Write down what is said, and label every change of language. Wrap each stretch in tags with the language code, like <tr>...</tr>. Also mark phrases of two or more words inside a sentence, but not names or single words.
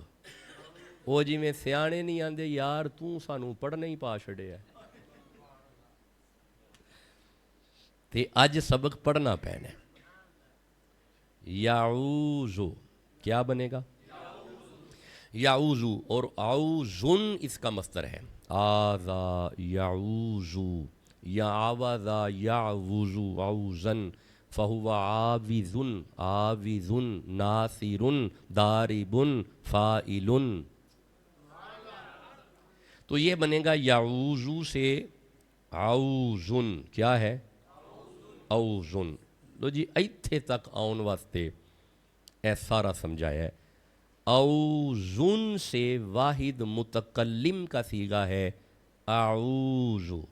<pa>وہ جی میں سیانے نہیں آندے یار تو سانو پڑھنا ہی پا چھڑے ہے، تے اج سبق پڑھنا پینا ہے.</pa> <ur>یعوذو کیا بنے گا؟ یعوذو. اور اعوذن اس کا مصدر ہے،</ur> <ar>آذا یعوذو، یا آوذا یعوذو عوذن، فہو عاوذن، عاوذن، ناصرن، داربن، فائلن.</ar> <ur>تو یہ بنے گا یعوذو سے عوذن. کیا ہے؟ عوذن.</ur> <pa>لو جی ایتھے تک آن واسطے اے سارا سمجھایا ہے.</pa> <ur>اوزن سے واحد متکلم کا صیغہ ہے اعوذ.</ur>